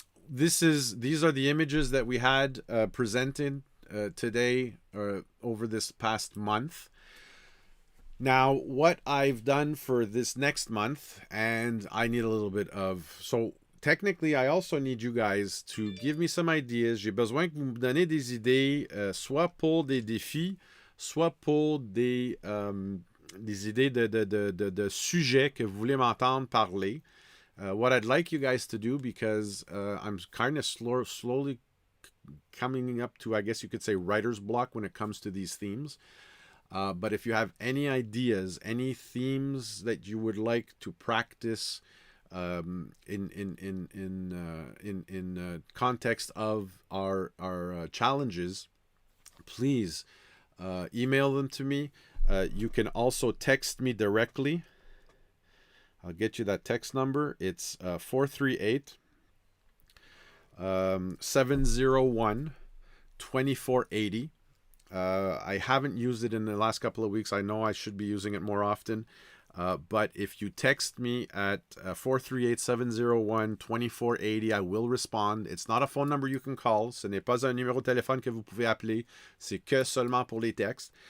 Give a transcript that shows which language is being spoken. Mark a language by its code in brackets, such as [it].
[en] These are the images that we had presented today over this past month. Now, what I've done for this next month, and I need a little bit of... So, technically, I also need you guys to give me some ideas. [fr] J'ai besoin que vous me donnez des idées, soit pour des défis, soit pour des idées de sujets que vous voulez m'entendre parler. [en] What I'd like you guys to do, because I'm kind of slowly coming up to, I guess you could say, writer's block when it comes to these themes. But if you have any ideas, any themes that you would like to practice in context of our challenges, please email them to me. You can also text me directly. I'll get you that text number. It's 438 701 2480. I haven't used it in the last couple of weeks. I know I should be using it more often. But if you text me at 438-701-2480, I will respond. It's not a phone number you can call. [fr] Ce n'est pas un numéro de téléphone que vous pouvez appeler. C'est que seulement pour les textes.